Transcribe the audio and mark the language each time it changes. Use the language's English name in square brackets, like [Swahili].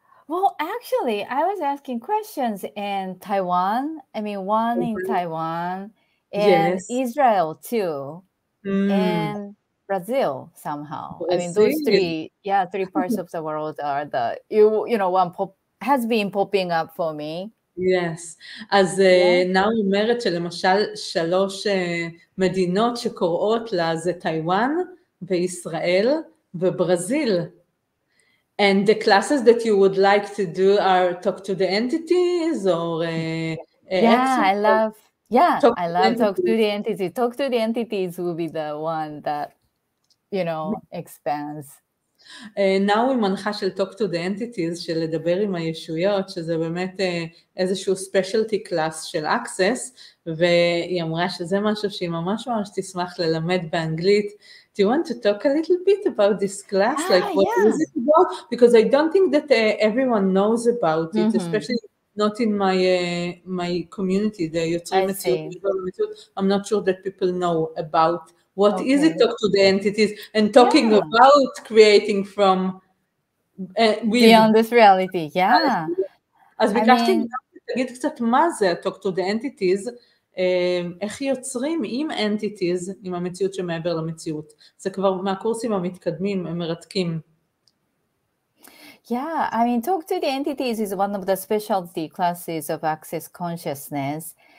[English] Well, actually, I was asking questions in Taiwan. One in Taiwan and Israel too, and Brazil somehow. Those three parts of the world are one has been popping up for me. Yes. [Hebrew] אז נאו אומרת שלמשל 3 מדינות שקוראות לה זה טיואן וישראל וברזיל. [English] And the classes that you would like to do are talk to the entities or I love talk to the entities. Talk to the entities will be the one that expands. [Hebrew] נאו היא מנחה של talk to the entities, של לדבר עם הישויות, שזה באמת איזשהו [English] specialty class [Hebrew] של access, והיא אמרה שזה משהו שהיא ממש תשמח ללמד באנגלית. [English] Do you want to talk a little bit about this class? What is it about? Because I don't think that everyone knows about it, especially not in my community, the יוצרים מציאות. I'm not sure that people know about what is it talk to the entities and talking about creating from beyond this reality. [Hebrew] אז ביקשתי תגיד קצת מה זה talk to the entities, איך יוצרים עם entities, עם המציאות שמעבר למציאות. זה כבר מהקורסים המתקדמים, הם מרתקים. [English] Yeah, I mean, Talk to the Entities is one of the specialty classes of Access Consciousness.